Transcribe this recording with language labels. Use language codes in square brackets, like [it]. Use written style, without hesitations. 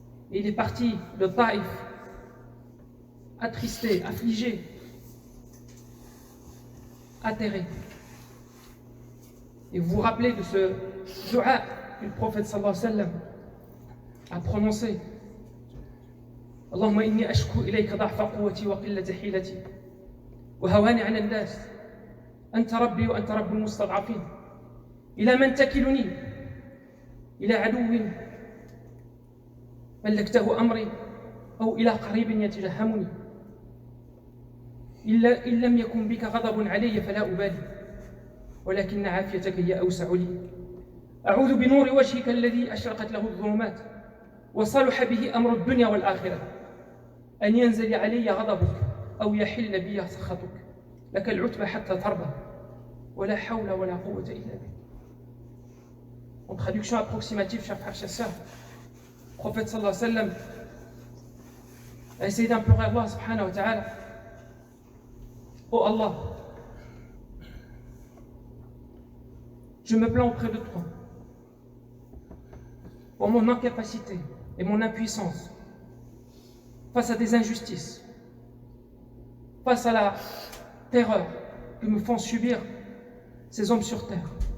[fr] Et il est parti de Taïf, attristé, affligé, atterré. Et vous vous rappelez de ce dua que le prophète sallallahu alayhi wa sallam a prononcé. [ar] اللهم إني أشكو إليك ضعف قوتي وقلة حيلتي وهواني على الناس أنت ربي وأنت رب المستضعفين إلى من تكلني إلى عدو ملكته أمري أو إلى قريب يتجهمني إن لم يكن بك غضب علي فلا أبالي ولكن عافيتك هي أوسع لي أعوذ بنور وجهك الذي أشرقت له الظلمات وصلح به أمر الدنيا والآخرة أن ينزل علي غضبك أو يحل بي سخطك لك العتبى حتى ترضى ولا حول ولا قوة إلا بك. [fr] En traduction approximative, chers frères et sœurs, le prophète sallallahu alayhi wa sallam a essayé d'implorer Allah subhanahu wa ta'ala. Oh Allah, je me plains auprès de toi pour mon incapacité et mon impuissance face à des injustices, face à la terreur que me font subir ces hommes sur terre.